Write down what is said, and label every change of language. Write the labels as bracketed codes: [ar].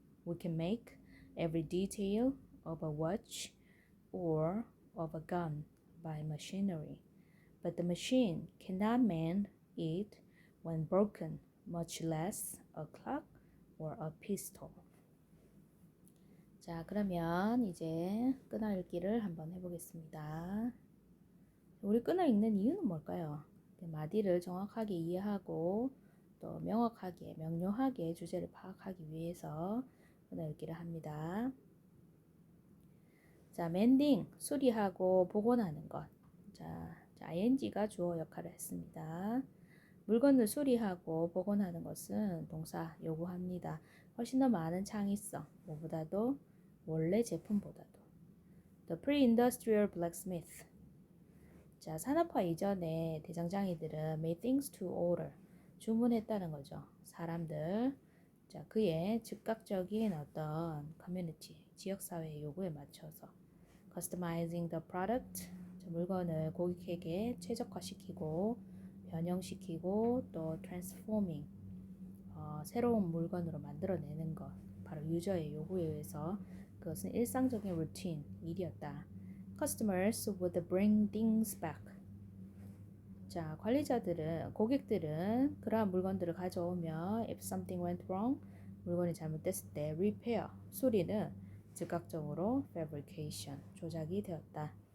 [en] We can make every detail of a watch or of a gun by machinery, but the machine cannot mend it when broken, much less a clock or a pistol. [ko] 자, 그러면 이제 끊어 읽기를 한번 해보겠습니다. 우리 끊어 읽는 이유는 뭘까요? 마디를 정확하게 이해하고 또 명확하게, 명료하게 주제를 파악하기 위해서 끊어 읽기를 합니다. 자, 멘딩, 수리하고 복원하는 것. 자, ing가 주어 역할을 했습니다. 물건을 수리하고 복원하는 것은 동사 요구합니다. 훨씬 더 많은 창의성, 뭐보다도 원래 제품보다도. [en] The pre-industrial blacksmith. [ko] 자, 산업화 이전에 대장장이들은 [en] made things to order. [ko] 주문했다는 거죠. 사람들. 자, 그의 즉각적인 어떤 커뮤니티, 지역사회의 요구에 맞춰서 [en] customizing the product. [ko] 자, 물건을 고객에게 최적화시키고 변형시키고 또 transforming. 새로운 물건으로 만들어내는 것. 바로 유저의 요구에 의해서 그것은 일상적인 루틴, 일이었다. [en] Customers would bring things back. [ko] 자, 관리자들은, 고객들은 그러한 물건들을 가져오며 [en] if something went wrong, [ko] 물건이 잘못됐을 때 repair, 수리는 즉각적으로 fabrication, 조작이 되었다.